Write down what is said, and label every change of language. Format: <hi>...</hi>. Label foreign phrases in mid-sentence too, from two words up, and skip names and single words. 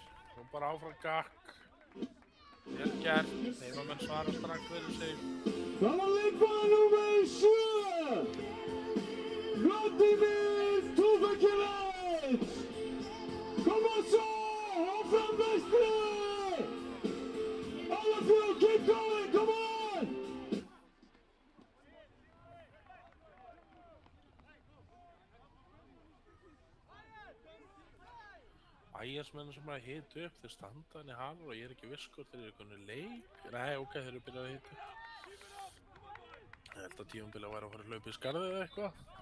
<is>Kom bara áfram gakk. Vel gert. Heimamenn svara strax fyrir sig. Það var leikmaður númer 7! Vladimir Tufakiewicz!</is> <en>Kom on</en> <is>svo! Áfram vestri!</is> <en>All of you, keep going, come on!</en> <is>Ægismenn sem að hita upp, þeir standa hann í halur og ég er ekki viss hvort þeir eru einhvern leik. Nei, ok, þeir eru byrjað að hita upp. Ég held að tímabilið væri að fara að hlaupa í skarðið eða eitthvað.</is>